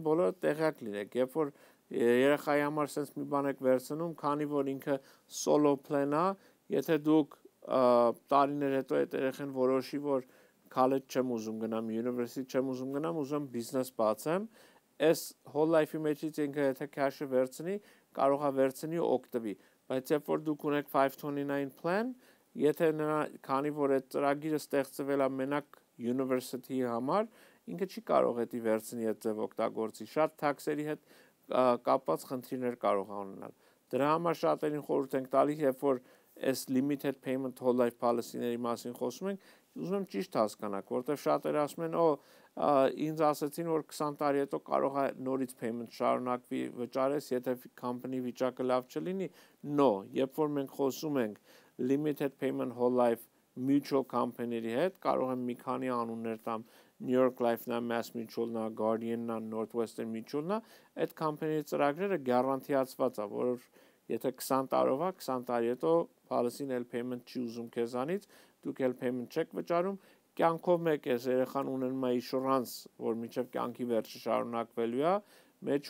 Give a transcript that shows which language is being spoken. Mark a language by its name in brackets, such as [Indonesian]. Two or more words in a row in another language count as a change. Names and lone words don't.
[Armenian] բոլորը տեղյակ լինեք, երբ որ երեխայի համար sense մի բան եք վերցնում, քանի որ ինքը [English] solo plan- [Armenian] ա, եթե դուք տարիներ հետո այդ երեխան որոշի, որ college չեմ ուզում գնամ, university չեմ ուզում գնամ, ուզում business բացեմ, այս [English] whole life- [Armenian] ի մեջից ինքը եթե cash-ը վերցնի, կարող է վերցնի ու օգտվի, բայց երբ որ դուք ունեք 529 plan, եթե նրա քանի որ այդ ծրագիրը ստեղծվել է մենակ university-ի համար, ինքը չի կարող էդի վերցնի այդ ձև օգտագործի, շատ tax-երի հետ կապված խնդիրներ կարող է ունենալ։ Դրա համար շատերին խորհուրդ ենք տալիս, երբ որ այս [English] limited payment whole life policy- [Armenian] ների մասին խոսում ենք, ուզում եմ ճիշտ հասկանաք, որտեղ շատերը ասում են, ինձ ասացին, որ 20 տարի հետո կարող է նորից payment շարունակվի վճարես, եթե company վիճակը լավ չլինի, no, երբ որ մենք խոսում ենք [English] limited payment whole life mutual company- [Armenian] ների հետ, կարող եմ մի քանի անուններ տամ, New York Life-նա, Mass Mutual-նա, Guardian-նա, Northwestern Mutual-նա, այդ company-ի ծրագրերը գարանտիացված է, որ եթե 20 տարով է, 20 տարի հետո policy-ն էլ payment չի ուզում քեզանից, դուք էլ payment չեք վճարում, կյանքով մեկ ես երեխան ունենում է insurance, որ մինչև կյանքի վերջը շարունակվելու է, մեջ